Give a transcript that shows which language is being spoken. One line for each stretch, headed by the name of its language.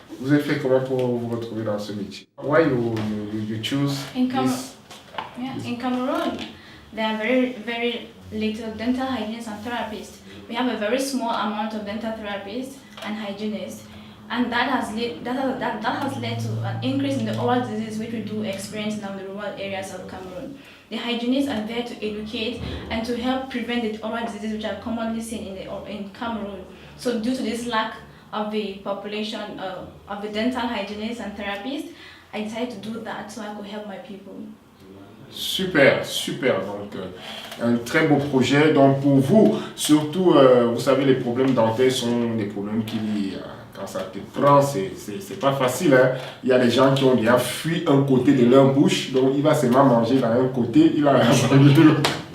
French: Vous avez fait comment pour vous retrouver dans ce métier?
English: Why you choose this? In Cameroon, there are very little dental hygienists and therapists. We have a very small amount of dental therapists and hygienists, and that has led to an increase in the oral disease which we do experience now in the rural areas of Cameroon. The hygienists are there to educate and to help prevent the oral diseases which are commonly seen in Cameroon. So due to this lack of the population of the dental hygienists and therapists, I decided to do that so I could help my people.
French: Super, super. Donc, un très beau projet. Donc, pour vous, surtout, vous savez, les problèmes dentaires sont des problèmes qui, quand ça te prend, c'est pas facile. Hein. Il y a des gens qui ont déjà fui un côté de leur bouche, donc il va seulement manger dans un côté, il va manger de l'autre.